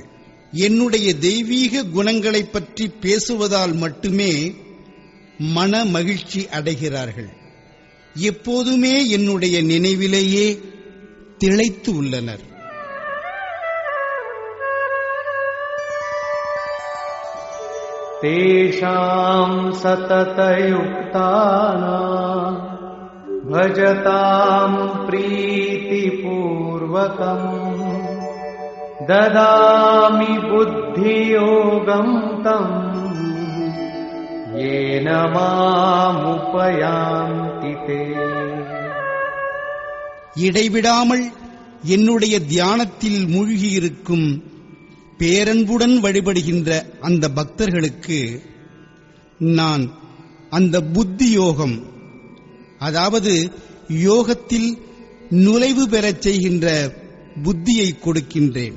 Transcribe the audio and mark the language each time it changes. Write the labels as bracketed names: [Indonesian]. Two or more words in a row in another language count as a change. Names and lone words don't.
[Tamil] என்னுடைய தெய்வீக குணங்களைப் பற்றி பேசுவதால் மட்டுமே மன மகிழ்ச்சி அடைகிறார்கள். எப்போதுமே என்னுடைய நினைவிலேயே திளைத்து உள்ளனர். [Sanskrit] तेषां सततयुक्तानां भजतां प्रीतिपूर्वकं ददामि बुद्धियोगं तं येन मामुपयान्ति ते. [Tamil] இடைவிடாமல் என்னுடைய தியானத்தில் மூழ்கியிருக்கும் பேரன்புடன் வழிபடுகின்ற அந்த பக்தர்களுக்கு நான் அந்த புத்தி யோகம், அதாவது யோகத்தில் நுழைவு பெறச் செய்கின்ற புத்தியை கொடுக்கின்றேன்.